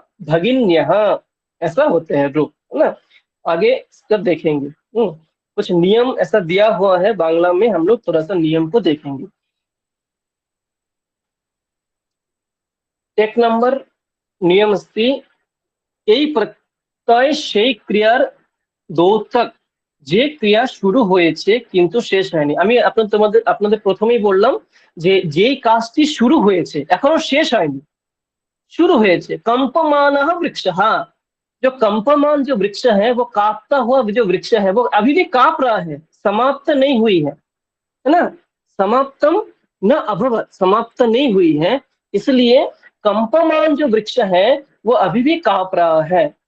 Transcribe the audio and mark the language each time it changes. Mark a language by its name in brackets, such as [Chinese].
[Hindi] भगिन्यः, ऐसा होते हैं रूप, है ना। आगे जब देखेंगे कुछ नियम ऐसा दिया हुआ है बांग्ला में, हम लोग थोड़ा सा नियम को देखेंगे। एक नंबर नियम अस्ति [Bangla] এই প্রত্যয় সেই ক্রিয়ার দ্যোতক, যে ক্রিয়া শুরু হয়েছে কিন্তু শেষ হয়নি। আমি আপনাদের প্রথমেই বললাম যে যেই কাজটি শুরু হয়েছে এখনো শেষ হয়নি, [Hindi] शुरू हुए थे। कंपमानः वृक्षः, जो कंपमान जो वृक्ष है वो कांपता हुआ जो वृक्ष है वो अभी भी कांप रहा है, समाप्त नहीं हुई है ना। समाप्तम न अभवत, समाप्त नहीं हुई है, इसलिए कंपमान जो वृक्ष है वो अभी भी कांप रहा है।